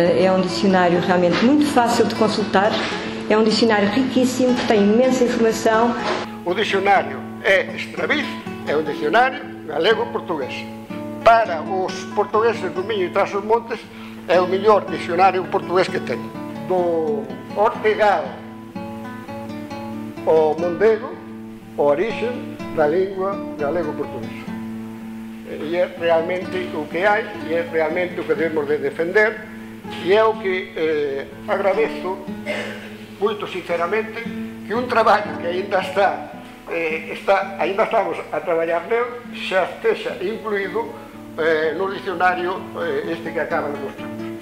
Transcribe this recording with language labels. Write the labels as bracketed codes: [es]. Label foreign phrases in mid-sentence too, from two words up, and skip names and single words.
[pt] É um dicionário realmente muito fácil de consultar, é um dicionário riquíssimo, que tem imensa informação. O dicionário Extravis é um dicionário galego-português. Para os portugueses do Miño e Trás-os-Montes é o mellor dicionário português que tem. [gl] Do Ortegal ao Mondego, a orixe da língua galego-portuguesa. E é realmente o que hai, e é realmente o que debemos de defender, e é o que agradezo muito sinceramente que un traballo que ainda ainda estamos a traballar nel, xa estexa incluído no dicionario este que acaba de mostrar.